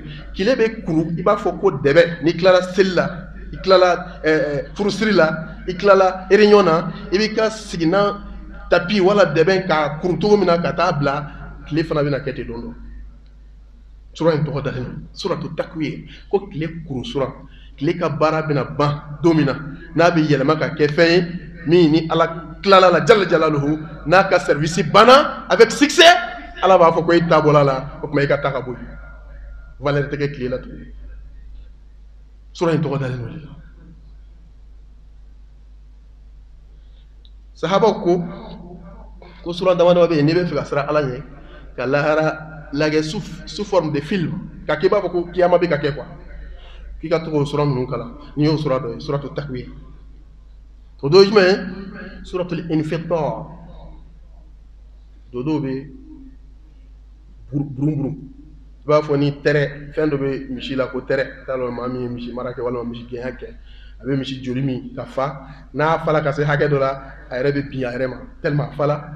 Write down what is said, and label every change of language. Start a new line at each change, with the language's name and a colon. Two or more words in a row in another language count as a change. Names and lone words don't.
Bambara: Tile bɛ kuru, i b'a fɔ ko dɛbɛ, n'i tilala seli la, i tilala furusiri la, i tilala réunion na, i b'i ka siginan tapi wala dɛbɛ ka kuru cogo min na ka taa bila, tile fana bɛna kɛ ten don dɔ. Sura in tɔgɔ dalen don, suratu Takwir, ko tile kuru sura, tile ka baara bɛna ban don min na, n'a bɛ yɛlɛma ka kɛ fɛn ye min ni Ala tilala la
Arabic: جل جلاله,
Bambara: n'a ka service banna
French: avec succès,
Bambara: Ala b'a fɔ ko i ta bɔla la, o tuma i ka taa ka bɔ yen. Valeur tɛ kɛ tile la tuguni. Sura in tɔgɔ dalen don de la. Sahabaw ko sura dama bɛ yen n'i bɛ fɛ ka siran Ala ɲɛ, ka lahara lagɛ
French: sous forme de film,
Bambara: ka k'i b'a fɔ ko kiyama bɛ ka kɛ quoi, k'i ka to k'o sura ninnu kalan. N'i y'o sura dɔ ye, suratu Takwir. O dɔ ye jumɛn ye? Suratul Infitar. Dodo bɛ burun. I b'a fɔ ni tɛrɛ, fɛn dɔ bɛ misi la ko tɛrɛ, t'a dɔn maa min ye misi mara kɛ walima misi gɛnya kɛ, a bɛ misi joli min ka fa, n'a fala ka se hakɛ dɔ la, a yɛrɛ bɛ bin a yɛrɛ ma tellement a fala.